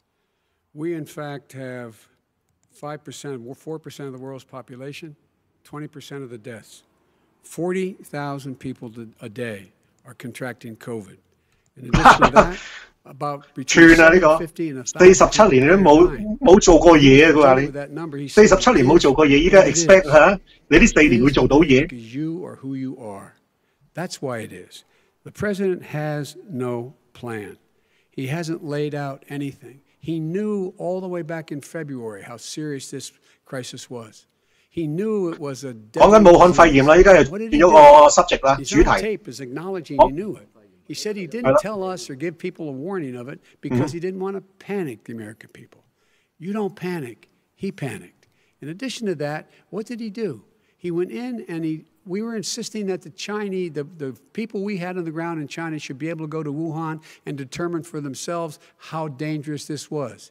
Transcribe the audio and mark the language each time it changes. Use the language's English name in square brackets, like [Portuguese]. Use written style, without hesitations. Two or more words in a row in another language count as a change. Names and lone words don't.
[English] We, in fact, have 5%, 4% of the world's population, 20% of the deaths. 40,000 people a day are contracting COVID. In addition to that, about between 750 and [Cantonese] 47 年都冇做過嘢佢話你47年冇做過嘢，依家 expect 嚇你呢4年會做到嘢。 [English] You are who you are. That's why it is. The president has no plan. He hasn't laid out anything. He knew all the way back in February how serious this crisis was. He knew it was a. [Cantonese] 講緊武漢肺炎啦，依家又變咗個 subject 啦，主題。 [English] Tape is acknowledging he knew it. He said he didn't tell us or give people a warning of it because he didn't want to panic the American people. You don't panic. He panicked. In addition to that, what did he do? He went in and we were insisting that the Chinese, the people we had on the ground in China should be able to go to Wuhan and determine for themselves how dangerous this was.